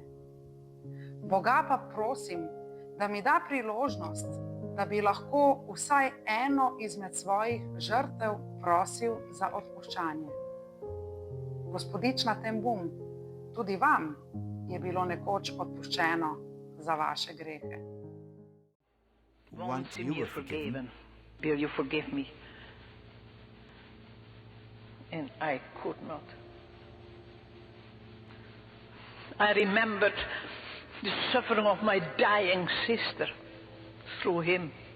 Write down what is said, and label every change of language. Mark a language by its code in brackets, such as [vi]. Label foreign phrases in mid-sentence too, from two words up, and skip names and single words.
[sl] Boga pa prosim, da mi da priložnost, da bi lahko vsaj eno izmed svojih žrtev prosil za odpuščanje. Gospodična ten Boom, tudi vam je bilo nekoč odpuščeno za vaše grehe." [en] Once you were forgiven, will you forgive me? And I could not. I remembered the suffering of my dying sister through him.